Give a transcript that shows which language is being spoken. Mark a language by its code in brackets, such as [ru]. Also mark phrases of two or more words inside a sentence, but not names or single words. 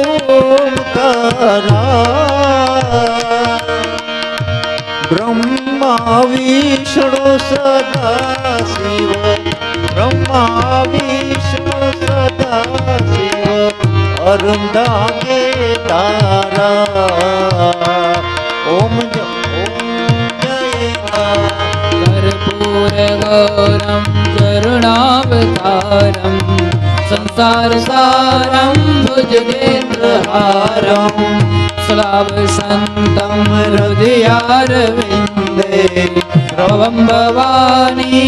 [hi] ओमकारा ब्रह्मा विष्णु सदा शिव ब्रह्मा विष्णु सदा शिव अरुंधागे तारा ओम जय [sa] कर्पूर गौरम करुणावतारम संसार सारम भुजगेन्द्रहारम स्लाव शांतम हृदयारविंदे भवम भवानी